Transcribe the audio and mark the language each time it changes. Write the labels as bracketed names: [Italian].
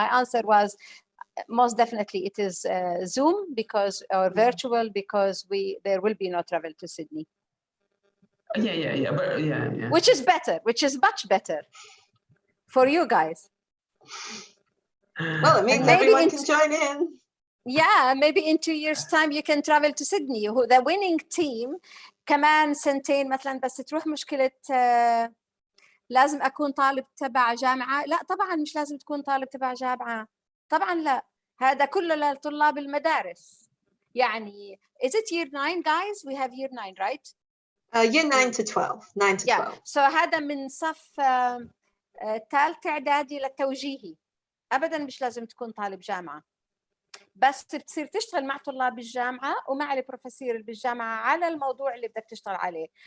[English] My answer was most definitely it is Zoom or virtual because there will be no travel to Sydney. Yeah, but yeah. Which is much better for you guys. Well, it means everyone can join in. Yeah, maybe in 2 years' time you can travel to Sydney. The winning team [Arabic] كمان سنتين مثلا، بس تروح مشكلة لازم أكون طالب تبع جامعة. لا طبعا مش لازم تكون طالب تبع جامعة، طبعا لا، هذا كله لطلاب المدارس. يعني [English] is it year 9 guys? We have year 9 right? Year 9 to 12. 9 to 12. Yeah. [Arabic] So هذا من صف ثالث إعدادي للتوجيهي. أبداً مش لازم تكون طالب جامعة، بس بتصير تشتغل مع طلاب الجامعة ومع البروفيسور بالجامعة على الموضوع اللي بدك تشتغل عليه.